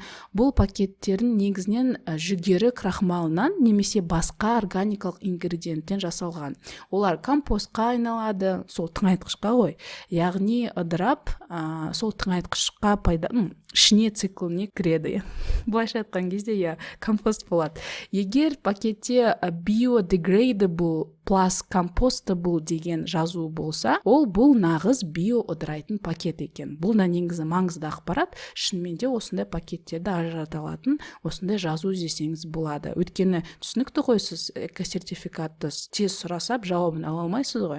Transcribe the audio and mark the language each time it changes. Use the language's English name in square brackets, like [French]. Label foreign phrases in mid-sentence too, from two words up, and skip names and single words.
[Kazakh] Бұл пакеттердің негізінен жүгері крахмалынан немесе басқа органикалық ингредиенттен жасалған. Олар компостқа айналады, сол тыңайтқышқа ғой. Яғни ыдырап, сол тыңайтқышқа ішіне цикліне кіреді. Былайша айтқан кезде компост болады. Егер пакетте [English] biodegradable plus compostable [Kazakh] деген жазу болса, бұл нағыз биоодырайтын пакет екен. Бұл да негізі маңызды ақпарат. Шынымен де осындай пакеттерді ажырата алатын осындай жазу іздесеңіз болады. Өйткені түсінікті ғой, сіз экосертификатты тез сұрасап жауабын ала алмайсыз ғой.